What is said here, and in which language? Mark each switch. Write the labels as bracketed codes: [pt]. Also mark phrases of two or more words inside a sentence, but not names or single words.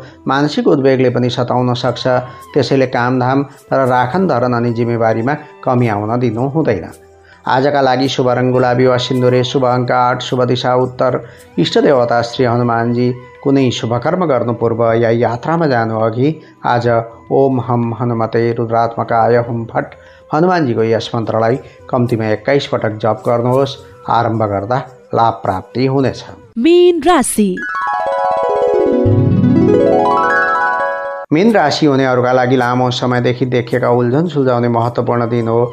[ne] मानसिक उद्वेगले पनि सताउन सक्छ। त्यसैले कामधाम र राखन धरन अनि जिम्मेवारीमा कमी आउन दिनु हुँदैन। आजका लागि शुभ रङ गुलाबी वा सिन्दुरे, शुभ अङ्क 8, शुभ दिशा उत्तर, इष्ट देवता श्री हनुमानजी। कुनै शुभ कर्म गर्नु पूर्व या यात्रामा जानु अघि आज [sa] ओम हम हनुमते रुद्रात्मकाय हुम फट [ne] हनुमानजीको यस मन्त्रलाई कम्तीमा 21 पटक जप गर्नुहोस्। आरम्भ गर्दा लाभ प्राप्ति हुनेछ। मीन राशि। मीन राशि हुनेहरूका लागि लामो समयदेखि देखिएका उल्झन सुल्झाउने महत्त्वपूर्ण दिन हो।